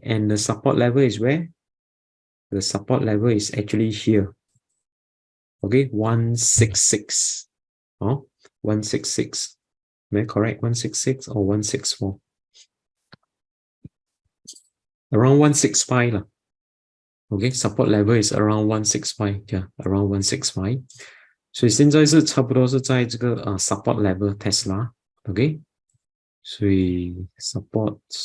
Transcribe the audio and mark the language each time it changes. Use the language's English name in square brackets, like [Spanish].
[English] And the support level is where? The support level is actually here, okay, 166. 166. Am I correct? 166 or 164? Around 165. Okay, support level is around 165. Yeah, around 165. [Chinese] 所以现在是差不多是在这个support level Tesla. Okay, 所以 support.